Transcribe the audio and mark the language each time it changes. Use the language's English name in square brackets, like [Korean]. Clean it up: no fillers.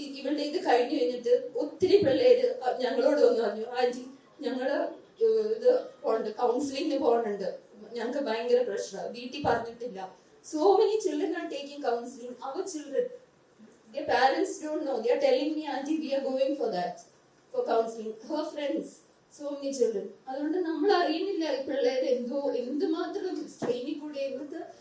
[Malayalam] ഇവളുടെ ഇത് കഴിഞ്ഞു കഴിഞ്ഞിട്ട് ഒത്തിരി പിള്ളേര് ഞങ്ങളോട് വന്ന് പറഞ്ഞു, ആന്റി ഞങ്ങള് ഇത് പോണ്ട് കൗൺസിലിംഗിന് പോകുന്നുണ്ട്, ഞങ്ങൾക്ക് ഭയങ്കര പ്രശ്നമാണ്, വീട്ടിൽ പറഞ്ഞിട്ടില്ല. [English] So many children are taking counseling. Our children, their parents don't know. They are telling me, auntie, we are going for that, for counseling. Her friends, so many children. [Malayalam] അതുകൊണ്ട് നമ്മൾ അറിയുന്നില്ല ഈ പിള്ളേർ എന്തുമാത്രം സ്ട്രെയിനിൽ കൂടെ എന്നത്.